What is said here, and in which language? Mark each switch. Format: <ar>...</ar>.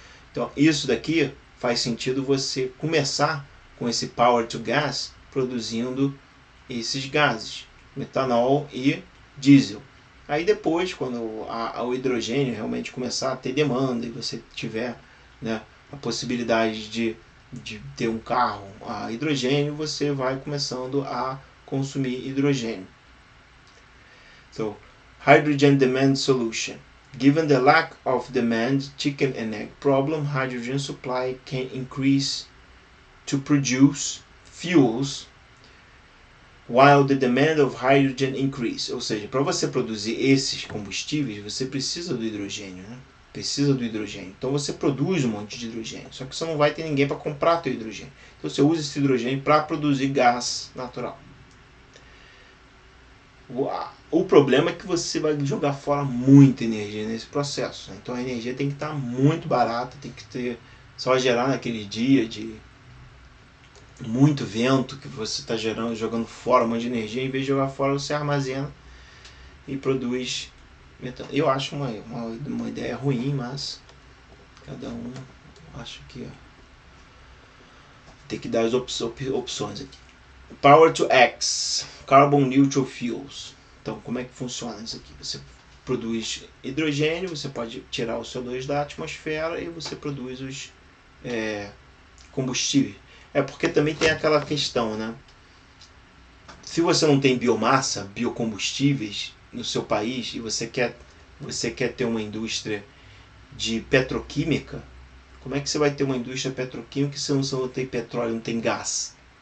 <pt>Então isso daqui faz sentido você começar com esse power to gas produzindo esses gases, metanol e diesel. Aí depois, quando o hidrogênio realmente começar a ter demanda e você tiver, né, a possibilidade de ter um carro a hidrogênio, você vai começando a consumir hidrogênio.</pt> <en>So, hydrogen demand solution. Given the lack of demand, chicken and egg problem, hydrogen supply can increase to produce fuels while the demand of hydrogen increase.</en> <pt>Ou seja, para você produzir esses combustíveis, você precisa do hidrogênio, né? Precisa do hidrogênio. Então você produz um monte de hidrogênio, só que você não vai ter ninguém para comprar teu hidrogênio. Então você usa esse hidrogênio para produzir gás natural. O problema é que você vai jogar fora muita energia nesse processo, né? Então a energia tem que estar muito barata, tem que ter só gerar naquele dia de muito vento que você está jogando fora um monte de energia. Em vez de jogar fora, você armazena e produz metano. Eu acho uma ideia ruim, mas cada um acho que tem que dar as opções aqui.</pt> <en>Power to X, Carbon Neutral Fuels.</en> <pt>Então, como é que funciona isso aqui? Você produz hidrogênio, você pode tirar o CO2 da atmosfera e você produz os combustíveis. É porque também tem aquela questão, né? Se você não tem biomassa, biocombustíveis no seu país e você quer ter uma indústria de petroquímica, como é que você vai ter uma indústria petroquímica se você não tem petróleo, não tem gás?</pt>